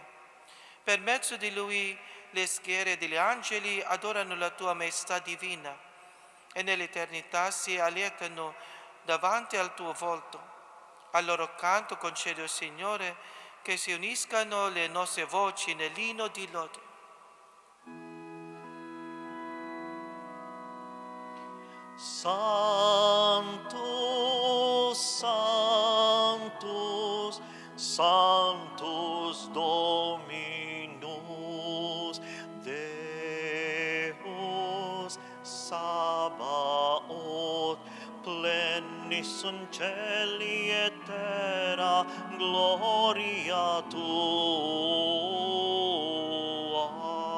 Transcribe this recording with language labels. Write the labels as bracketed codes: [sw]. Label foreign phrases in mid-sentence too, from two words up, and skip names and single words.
[it] Per mezzo di Lui le schiere degli angeli adorano la tua maestà divina e nell'eternità si allietano davanti al tuo volto. Al loro canto concedo, Signore, che si uniscano le nostre voci nell'inno di lode. [la] Sanctus, Sanctus, Sanctus Dominus, Deus Sabaoth, plenis sunt celi et terra, gloria tua.